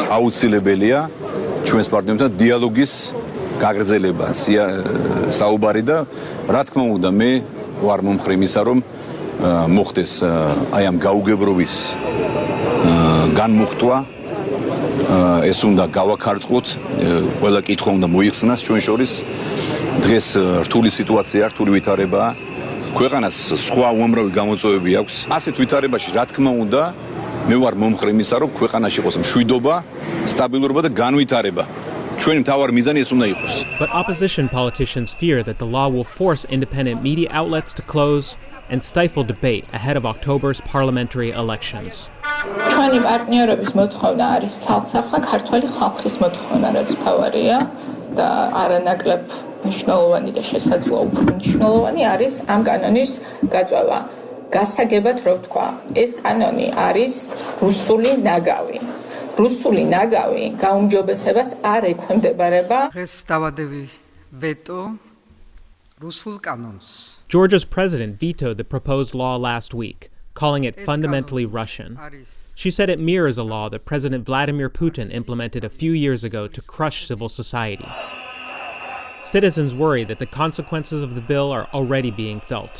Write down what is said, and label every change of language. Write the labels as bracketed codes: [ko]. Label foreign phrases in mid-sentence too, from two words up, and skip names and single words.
[ka] აუცილებელია ჩვენს პარტნიორებთან დიალოგის გაგრძელება, საუბარი და რა თქმა უნდა მე ვარ მომხრე იმისა, რომ მოხდეს აი ამ გაუგებრობის განმუხტვა, ეს უნდა გავაქარწყლოთ, ყველა კითხვა უნდა მოიხსნას ჩვენ შორის. დღეს რთული სიტუაცია, რთული ვითარებაა. ქვეყანას სხვა უამრავი გამოწვევები აქვს. ასეთ ვითარებაში, რა თქმა უნდა, მე ვარ მომხრე იმისა, რომ ქვეყანაში იყოს მშვიდობა, სტაბილურობა და განვითარება. ჩვენი მთავარი მიზანი ეს უნდა იყოს. [en] But opposition politicians fear that the law will force independent media outlets to close and stifle debate ahead of October's parliamentary elections. [ka] ჩვენი პარტნიორების მოთხოვნა არის ცალსახა ქართველი ხალხის მოთხოვნა, რაც მთავარია და არანაკლებ მნიშვნელოვანი და შესაძლოა უფრო მნიშვნელოვანი არის ამ კანონის გაწევა. გასაგებად რო ვთქვა, ეს კანონი არის რუსული ნაგავი. რუსული ნაგავი გაუმჯობესებას არ ექვემდებარება. დღეს დავადევი ვეტო რუსულ კანონს. [en] Georgia's president vetoed the proposed law last week, calling it fundamentally Russian. She said it mirrors a law that President Vladimir Putin implemented a few years ago to crush civil society. Citizens worry that the consequences of the bill are already being felt.